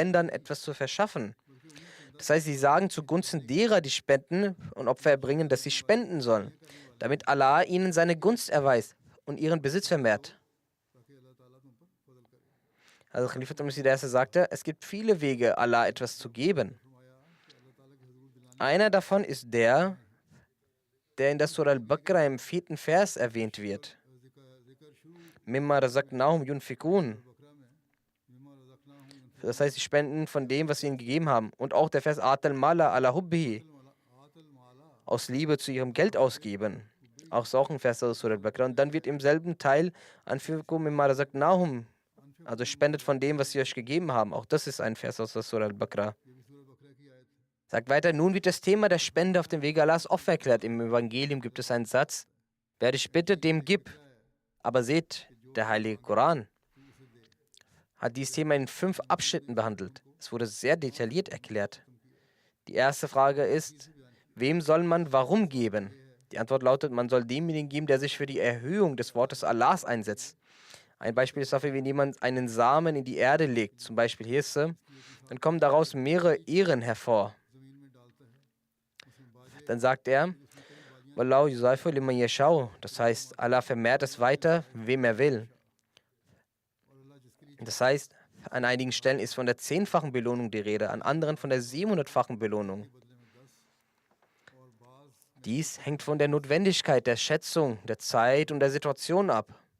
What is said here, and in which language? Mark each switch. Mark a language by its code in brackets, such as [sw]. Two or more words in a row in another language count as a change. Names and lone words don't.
[de] Das heißt, sie sagen zugunsten derer, die spenden und Opfer erbringen, dass sie spenden sollen, damit Allah ihnen seine Gunst erweist und ihren Besitz vermehrt. Also Khalifatul Masih der Erste sagte, es gibt viele Wege, Allah etwas zu geben. Einer davon ist der in der Surah Al-Baqarah im 4. Vers erwähnt wird. [ar] مما رزقناهم ينفقون. [de] Das heißt, sie spenden von dem, was sie ihnen gegeben haben. Und auch der Vers [ar] آتى المال على حبه. [de] Aus Liebe zu ihrem Geld ausgeben. Auch ein Vers aus Surah Al-Baqarah. Und dann wird im selben Teil [ar] أنفقوا مما رزقناهم. [de] Also spendet von dem, was sie euch gegeben haben. Auch das ist ein Vers aus der Surah Al-Baqarah. Sagt weiter, nun wird das Thema der Spende auf dem Wege Allahs offen erklärt. Im Evangelium gibt es einen Satz, wer dich bittet, dem gib. Aber seht, der Heilige Koran hat dieses Thema in 5 Abschnitten behandelt. Es wurde sehr detailliert erklärt. Die erste Frage ist, wem soll man warum geben? Die Antwort lautet, man soll demjenigen geben, der sich für die Erhöhung des Wortes Allahs einsetzt. Ein Beispiel ist dafür, wenn jemand einen Samen in die Erde legt, zum Beispiel Hirse, dann kommen daraus mehrere Ähren hervor. Dann sagt er, [ar] والله يضاعف لمن يشاء. [de] Das heißt, Allah vermehrt es weiter, wem er will. Das heißt, an einigen Stellen ist von der 10-fachen Belohnung die Rede, an anderen von der 700-fachen Belohnung. Dies hängt von der Notwendigkeit, der Schätzung, der Zeit und der Situation ab.